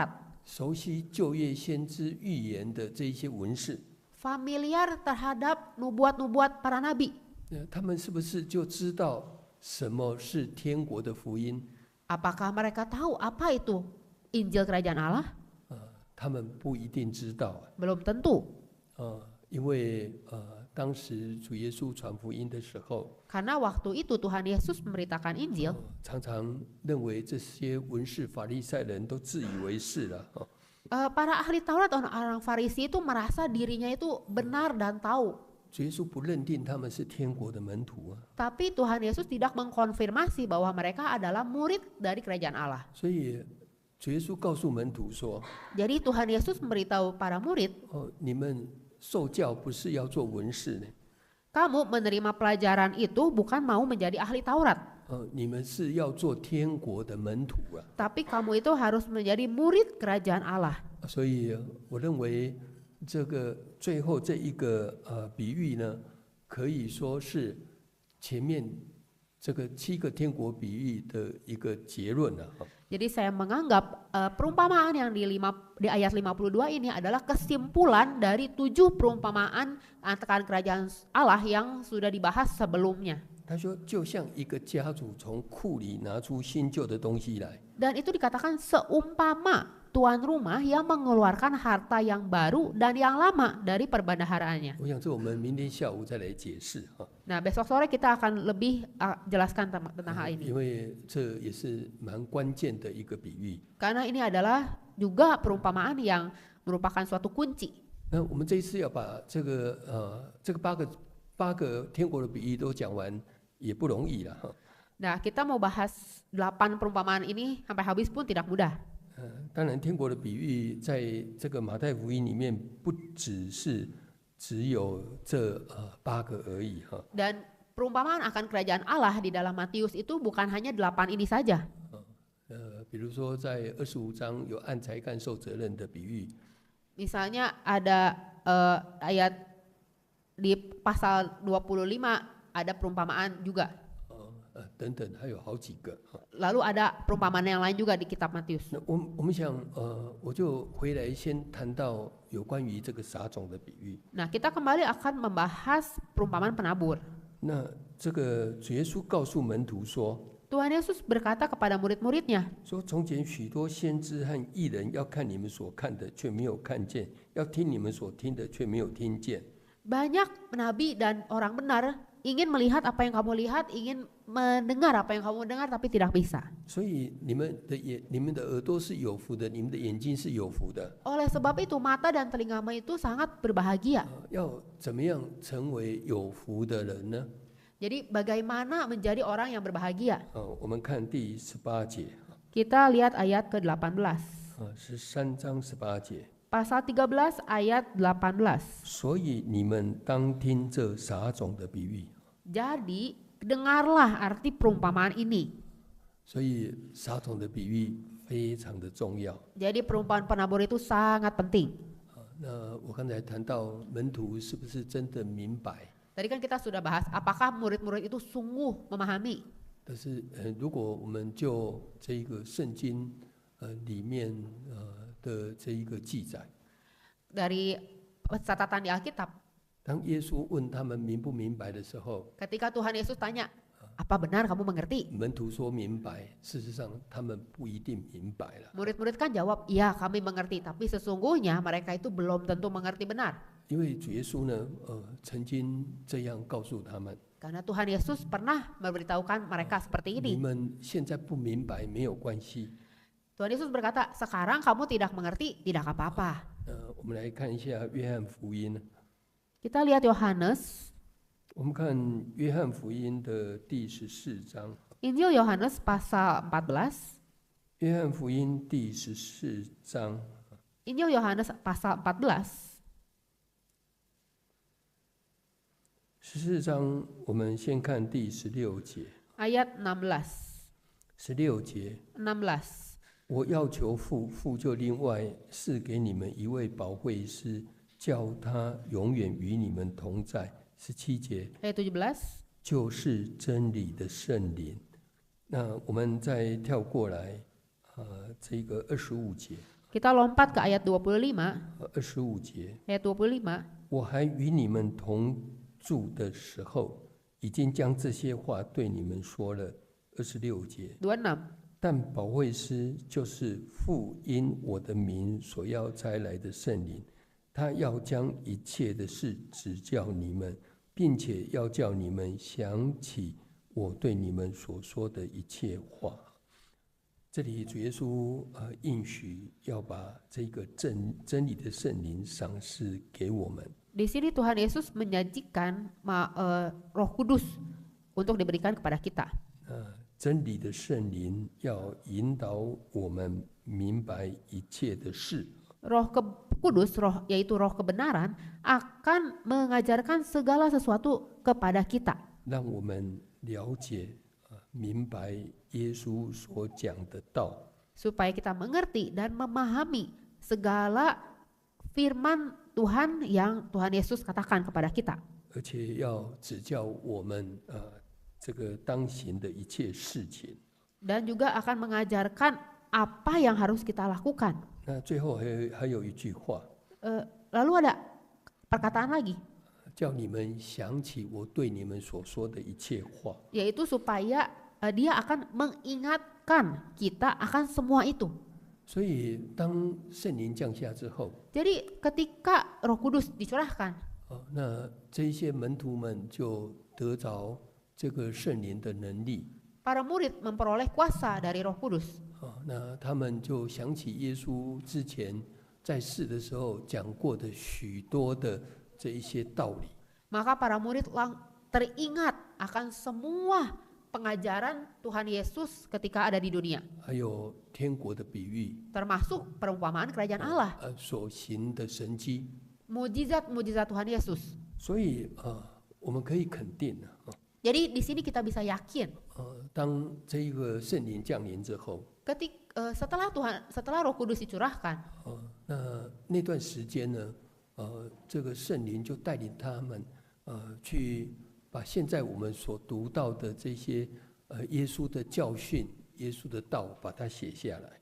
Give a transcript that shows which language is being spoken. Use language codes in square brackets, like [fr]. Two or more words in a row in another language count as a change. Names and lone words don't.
[zh] 熟悉旧约先知预言的这一些文士， [id] Familiar terhadap nubuat-nubuat para nabi. [zh] 他们是不是就知道什么是天国的福音？ [id] Apakah mereka tahu apa itu Injil Kerajaan Allah? [zh] 他们不一定知道。 [id] Belum tentu. [zh] 因为当时主耶稣传福音的时候， [id] Karena waktu itu Tuhan Yesus memberitakan Injil, [zh] 常常认为这些文士法利赛人都自以为是了。 [id] para ahli Taurat, orang-orang Farisi itu merasa dirinya itu benar dan tahu. [zh] 主耶稣不认定他们是天国的门徒啊， [id] Tapi Tuhan Yesus tidak mengkonfirmasi bahwa mereka adalah murid dari kerajaan Allah. [zh] 所以主耶稣告诉门徒说： [id] Jadi Tuhan Yesus memberitahu para murid, [zh] 你们受教不是要做文士呢， [id] kamu menerima pelajaran itu bukan mau menjadi ahli Taurat, [zh] 你们是要做天国的门徒啊。 [id] tapi kamu itu harus menjadi murid kerajaan Allah. [zh] 所以我认为这个最后这一个比喻呢，可以说是前面这个7个天国比喻的一个结论了。 [id] Jadi saya menganggap perumpamaan yang di ayat 52 ini adalah kesimpulan dari 7 perumpamaan akan kerajaan Allah yang sudah dibahas sebelumnya. [zh] 他说，就像一个家主从库里拿出新旧的东西来， [id] Dan itu dikatakan seumpama tuan rumah yang mengeluarkan harta yang baru dan yang lama dari perbendaharaannya. [zh] 我想这我们明天下午再来解释哈， [id] Nah, besok sore kita akan lebih jelaskan tentang hal [zh] 因 [id] ini. [zh] 为这也是蛮关键的一个比喻。 [id] Karena ini adalah juga perumpamaan yang merupakan suatu kunci. [zh] 那我们这一次要把这个八个天国的比喻都讲完，也不容易了哈。 [id] Nah, kita mau bahas 8 perumpamaan ini sampai habis pun tidak mudah. [zh] 当然，天国的比喻在这个马太福音里面不只有这8个而已哈。 [id] Dan perumpamaan akan kerajaan Allah di dalam Matius itu bukan hanya 8 ini saja. [zh] 比如说在25章有按才干受责任的比喻， [id] Misalnya ada ayat di pasal 25 ada perumpamaan juga. [zh] 等等，还有好几个。 [id] Lalu ada perumpamaan yang lain juga di kitab Matius. [zh] 那我们想，我就回来先谈到有关于这个撒种的比喻。 [id] Nah, kita kembali akan membahas perumpamaan penabur. [zh] 那这个主耶稣告诉门徒说， [id] Tuhan Yesus berkata kepada murid-muridnya, [zh] 说从前许多先知和义人要看你们所看的，却没有看见；要听你们所听的，却没有听见。 [id] banyak nabi dan orang benar ingin melihat apa yang kamu lihat, ingin mendengar apa yang kamu dengar, tapi tidak bisa. [zh] 所以你们的耳朵是有福的，你们的眼睛是有福的。 [id] Oleh sebab itu mata dan telingamu itu sangat berbahagia. [zh] 要怎么样成为有福的人呢？ [id] Jadi bagaimana menjadi orang yang berbahagia? [zh] 我们看第18节， [id] Kita lihat ayat ke-18. [zh] 13 章18节。 [id] Pasal 13 ayat 18. [zh] 所以你们当听这撒种的比喻。 [id] Jadi dengarlah arti perumpamaan ini. [zh] 所以撒种的比喻非常的重要。 [id] Jadi perumpamaan penabur itu sangat penting. [zh] 那我刚才谈到门徒是不是真的明白？ [id] Tadi kan kita sudah bahas apakah murid-murid itu sungguh memahami. [zh] 但是如果我们就这一个圣经里面的这一个记载， [id] Dari catatan di Alkitab, [zh] 当耶稣问他们明不明白的时候， [id] ketika Tuhan Yesus tanya, apa benar kamu mengerti? [zh] 门徒说明白，事实上他们不一定明白了， [id] Murid-murid kan jawab, iya kami mengerti. Tapi sesungguhnya mereka itu belum tentu mengerti benar. [zh] 因为主耶稣呢，曾经这样告诉他们： [id] Karena Tuhan Yesus pernah memberitahukan mereka seperti [zh] 你 [id] ini. [zh] 们现在不明白没有关系， [id] Tuhan Yesus berkata, sekarang kamu tidak mengerti, tidak apa-apa. [zh] 我们来看一下约翰福音。 [id] Kita lihat Yohanes, [zh] 我们看约翰福音的第14章。 [id] Injil Yohanes pasal 14. [zh] 约翰福音第14章， [id] Injil Yohanes pasal 14. [zh] 14 章我们先看第16节。 [id] Ayat 16. [zh] 16节， 16. 我要求父，父就另外赐给你们一位保惠师，叫他永远与你们同在。17节， [id] Ayat 17. [zh] 就是真理的圣灵。那我们再跳过来，这个25节。 [id] Kita lompat ke ayat 25. [zh] 25 节， [id] Ayat 25. [zh] 我还与你们同住的时候，已经将这些话对你们说了。26节， 26. 但保惠师就是父因我的名所要差来的圣灵，他要将一切的事指教你们，并且要叫你们想起我对你们所说的一切话。这里主耶稣应许要把这个真理的圣灵赏赐给我们。 [id] Di sini Tuhan Yesus menjanjikan Roh Kudus untuk diberikan kepada kita. [zh] 真理的圣灵要引导我们明白一切的事。 [id] Roh Kudus, yaitu Roh kebenaran, akan mengajarkan segala sesuatu kepada kita. [zh] 让我们了解、明白耶稣所讲的道， [id] Supaya kita mengerti dan memahami segala firman Tuhan yang Tuhan Yesus katakan kepada kita. [zh] 而且要指教我们这个当行的一切事情。 [id] Dan juga akan mengajarkan apa yang harus kita lakukan. [zh] 那最后还有一句话， [id] Lalu ada perkataan lagi, [zh] 叫你们想起我对你们所说的一切话。 [id] yaitu supaya dia akan mengingatkan kita akan semua itu. [zh] 所以当圣灵降下之后， [id] Jadi ketika Roh Kudus dicurahkan, [zh] 那这一些门徒们就得着这个圣灵的能力。 [id] para murid memperoleh kuasa dari Roh Kudus. [zh] 那他们就想起耶稣之前在世的时候讲过的许多的这一些道理。 [id] Maka para murid teringat akan semua pengajaran Tuhan Yesus ketika ada di dunia, [zh] 还有天国的比喻， [id] termasuk perumpamaan kerajaan Allah, [zh] 所行的神迹。 [id] mujizat-mujizat Tuhan Yesus. [zh] 所以我们可以肯定 [id] Jadi di sini kita bisa yakin, [zh] 当这一个圣灵降临之后， [id] setelah Roh Kudus dicurahkan, [zh] 那段时间呢，这个圣灵就带领他们去把现在我们所读到的这些耶稣的教训、耶稣的道，把它写下来。